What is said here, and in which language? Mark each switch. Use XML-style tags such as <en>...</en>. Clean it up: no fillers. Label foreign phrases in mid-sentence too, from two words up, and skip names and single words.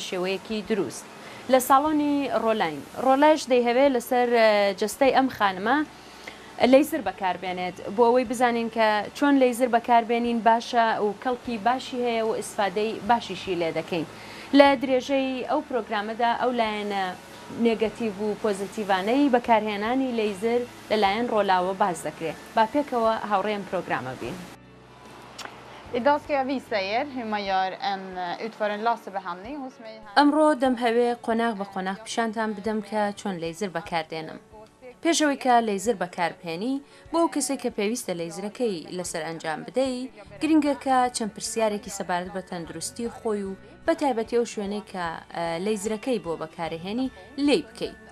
<ckb>شێوەیەکی دروست لە ساڵۆنی ڕۆلاین ڕۆلاش دەیهەوێ لەسەر جستەی ئەم خانمە لەیزر بەکاربێنێت بۆ ئەوەی بزانین کە چۆن لەیزر بەکاربێنین باشە و کەڵکی باشی هەیە و ئیسفادەی باشیشی لێ دەکەین لە درێژەی ئەو پرۆگرامەدا ئەو لایەنە نێگەتیڤ و پۆزیتیڤانەی بەکارهێنانی لەیزر لەلایەن ڕۆلاوە باز دەکرێت با پێکەوە هاوڕێم پرۆگرامە بین.</ckb> <sv>Idag ska jag visa er hur man utför en laserbehandling hos mig här.</sv> <ckb>ئەمڕۆ دەمهەوێ قۆناغ بە قۆناغ پیشانتان بدەم کە چۆن لەیزر بەکاردێنم. پێشەوەی کە لەیزر بەکاربهێنی بۆ کەسێک کە پێویستە لەیزرەکەی لەسەر ئەنجام بدەی گرنگە کە چەند پرسیارێکی سەبارەت بە تەندروستی خۆی و بە تایبەتی ئەو شوێنەی کە لەیزرەکەی بۆ بەکارهێنی لێی بکەیت.</ckb>